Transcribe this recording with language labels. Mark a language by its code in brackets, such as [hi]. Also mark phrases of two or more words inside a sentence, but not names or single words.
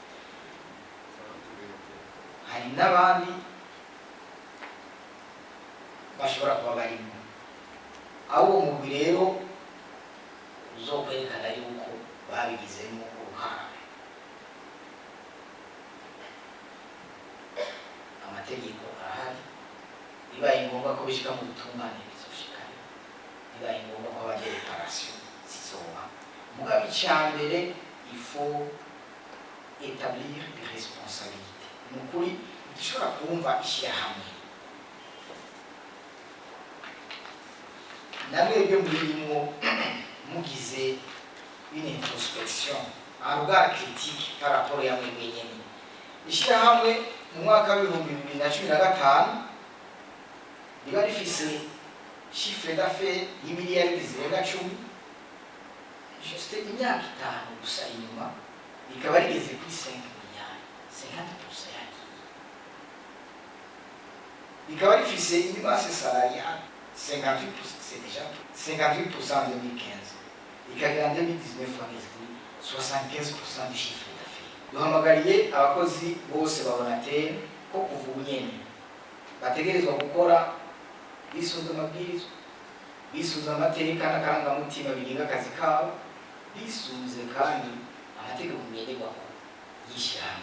[rn] Hari n'abandi bashobora kuba barimo aho uwo mugwi rero uzokwerekana yuko babigizemo uruhara. Amategeko arahari, bibaye ngombwa ko bishika mu butungane bizoshikana, bibaye ngombwa ko habaye reparation zizoba. Mugabe icambere [fr] il faut établir des responsabilités. [rn] Nukuri dushobora kumva ishirahamwe namwebwe murimo mugize [fr] une introspection, un regard critique par rapport à [rn] mwebwe nyene. Ishirahamwe mu mwaka wa 2015 riba rifise [fr] chiffre d'affaires [rn] y'imiliyari zirenga 10, juste imyaka 5 gusa inyuma rikaba rigeze kuri 5 miliyari, 50% yaki. Rikaba rifise [fr] une masse salariale 58%, c'est déjà 58% en 2015. Ikagira en 2019 75% du chiffre d'affaires. [rn] Duhamagariye abakozi bose ba ONATEL ko kuva ubunyene bategerezwa gukora bisunze amabwiriza, bisunze amateka n'akarangamutima bigenga akazi kabo, bisunze kandi amategeko ngenderwako y'ishirahamwe.